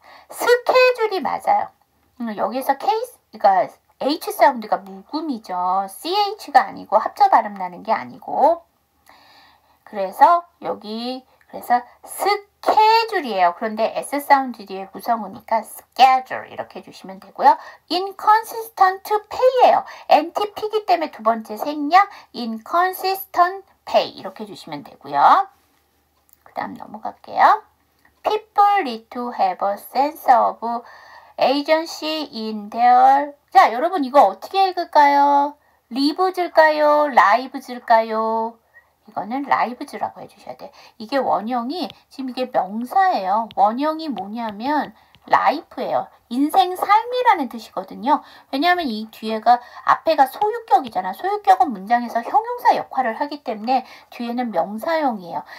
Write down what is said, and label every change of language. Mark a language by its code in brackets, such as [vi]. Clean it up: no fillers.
[ko] 스케줄이 맞아요. 여기서 케이스, 그러니까 H 사운드가 묵음이죠. CH가 아니고 합쳐 발음 나는 게 아니고. 그래서 여기 스케줄이에요. 그런데 S 사운드 뒤에 무성우니까 schedule 이렇게 해주시면 되고요. [en] inconsistent pay예요. [ko] NTP이기 때문에 두 번째 생략 [en] inconsistent pay [ko] 이렇게 해주시면 되고요. 그 다음 넘어갈게요. [en] People need to have a sense of agency in their. [ko] 자, 여러분 이거 어떻게 읽을까요? lives일까요? lives일까요? 이거는 lives라고 해주셔야 돼요. 이게 원형이 지금 이게 명사예요. 원형이 뭐냐면 life예요. 인생 삶이라는 뜻이거든요. 왜냐하면 이 뒤에가 앞에가 소유격이잖아. 소유격은 문장에서 형용사 역할을 하기 때문에 뒤에는 명사형이에요.